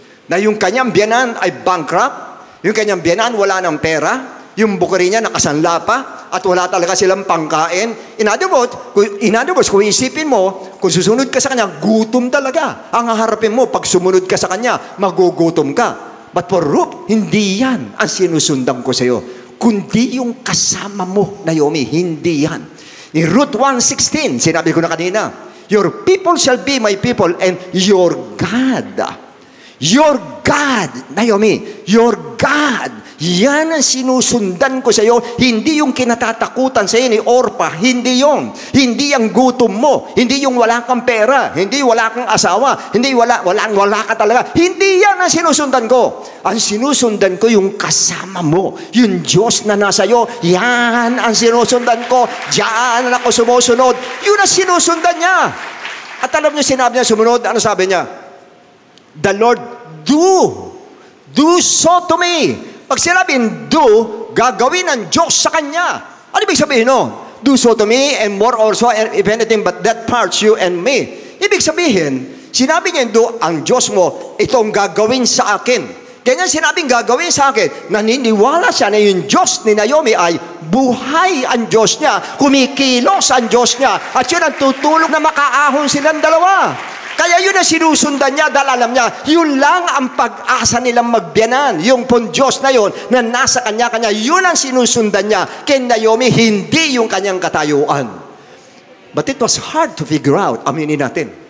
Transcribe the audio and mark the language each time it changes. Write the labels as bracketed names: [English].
[Filipino] Na yung kanyang biyanan ay bankrupt, yung kanyang biyanan wala ng pera, yung bukuri niya nakasanla pa, at wala talaga silang pangkain. [English] In other words, [Filipino] kung isipin mo, kung susunod ka sa kanya, gutom talaga. Ang haharapin mo, pag sumunod ka sa kanya, magugutom ka. [English] But for Ruth, [Filipino] hindi yan ang sinusundan ko sa iyo. Kundi yung kasama mo, Naomi, hindi yan. [English] In Ruth 1:16, [Filipino] sinabi ko na kanina, [English] your people shall be my people and your God. Your God, Naomi, your God. [Filipino] Yan ang sinusundan ko sa iyo. Hindi yung kinatatakutan sa iyo ni Orpah. Hindi yon. Hindi ang gutom mo. Hindi yung wala kang pera. Hindi wala kang asawa. Hindi wala ka talaga. Hindi yan ang sinusundan ko. Ang sinusundan ko yung kasama mo. Yung Diyos na nasa iyo. Yan ang sinusundan ko. Diyan ako sumusunod. Yun ang sinusundan niya. At alam niyo, sinabi niya sumunod. Ano sabi niya? [English] The Lord do so to me. [Filipino] Pag sinabing do, gagawin ng Diyos sa kanya. Ano ibig sabihin no? [English] Do so to me and more also, if anything but that parts you and me. [Filipino] Ibig sabihin, sinabi niya do, ang Diyos mo, itong gagawin sa akin. Kaya sinabing gagawin sa akin, naniniwala siya na yung Diyos ni Naomi ay buhay ang Diyos niya, kumikilos ang Diyos niya, at yun ang tutulong na makaahon silang dalawa. Kaya yun ang sinusundan niya dahil alam niya, yun lang ang pag-asa nilang magbiyanan. Yung pong Diyos na yun, na nasa kanya-kanya, yun ang sinusundan niya. Kay Naomi, hindi yung kanyang katayuan. [English] But it was hard to figure out, [Filipino] aminin natin.